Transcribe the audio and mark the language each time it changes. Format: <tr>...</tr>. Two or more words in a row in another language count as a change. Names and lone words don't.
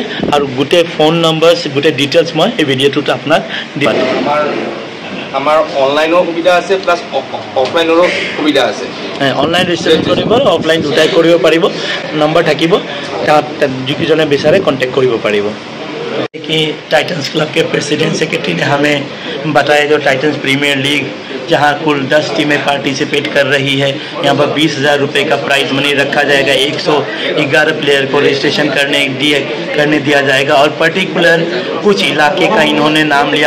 <as>আৰু গোটেই</as> <en>phone number,</en> <as>গোটেই ডিটেইলছ মই এই ভিডিঅ'টোত আপোনাক দিম। আমাৰ অনলাইনৰ সুবিধা আছে প্লাছ অফলাইনৰো সুবিধা আছে।</as> <en>online registration</en> <as>কৰিব অফলাইন দুটাই কৰিব পাৰিব। নম্বৰ থাকিব, যিজনে বিচাৰে কণ্টেক্ট কৰিব পাৰিব।</as> <hi>कि टाइटन्स क्लब के</hi> <en>president secretary</en> <hi>ने हमें बताया जो टाइटन्स प्रीमियर लीग जहां कुल 10 टीमें पार्टिसिपेट कर रही है, यहां पर 20,000 रुपये का</hi> <en>prize money</en> <hi>रखा जाएगा। 111 प्लेयर को रजिस्ट्रेशन करने दिया जाएगा और पर्टिकुलर कुछ इलाके का इन्होंने नाम लिया।</hi>